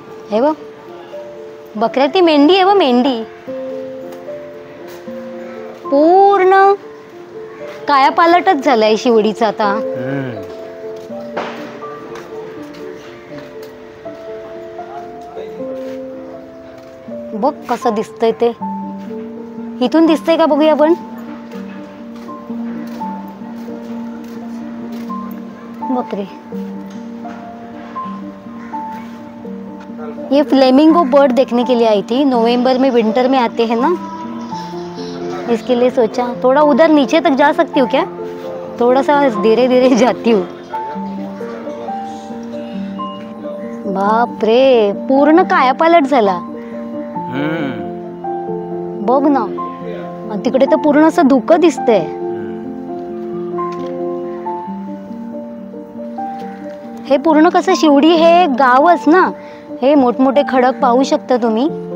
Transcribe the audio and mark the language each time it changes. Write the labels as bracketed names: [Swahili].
[Marathi] हे बघ, बकऱ्या ती मेंढी आहे, मेंढी पूर्ण कायापालटच झालाय शिवडीचा आता. बघ कसं दिसतंय ते, इथून दिसतंय का बघूया आपण. [Hindi] बकरे, ये फ्लेमिंगो बर्ड देखने के लिए आई थी. नवंबर में विंटर में आते हैं ना, इसके लिए सोचा थोड़ा उधर नीचे तक जा सकती हूँ क्या. थोड़ा सा धीरे धीरे जाती हूँ. [Marathi] बाप रे, पूर्ण कायापालट झाला. बघ ना, आणि तिकडे तर पूर्ण असं धुकं दिसतंय. हे पूर्ण कसं शिवडी हे गावच ना, हे मोठमोठे खडक पाहू शकता तुम्ही.